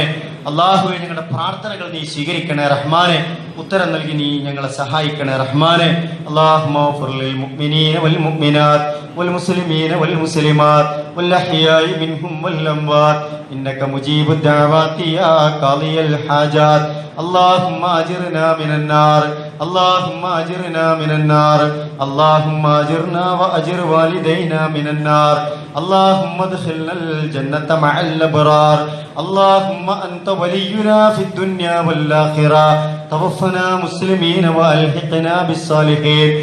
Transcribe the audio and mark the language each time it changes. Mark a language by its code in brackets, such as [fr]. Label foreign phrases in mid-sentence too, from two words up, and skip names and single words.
[ml] അള്ളാഹുവെ, ഞങ്ങളുടെ പ്രാർത്ഥനകൾ നീ സ്വീകരിക്കണേ റഹ്മാനെ. ഉത്തരം നൽകി നീ ഞങ്ങളെ സഹായിക്കണേ റഹ്മാനെ. [ar] اللهم اغفر للمؤمنين والمؤمنات والمسلمين والمسلمات والأحياء منهم والأموات إنك مجيب الدعوات يا قاضي الحاجات. اللهم اجرنا من النار اللهم اجرنا من النار اللهم اجرنا واجر والدينا من النار اللهم ادخلنا الجنة مع الأبرار اللهم أنت ولينا في الدنيا والآخرة توفنا مسلمين وألحقنا بالصالحين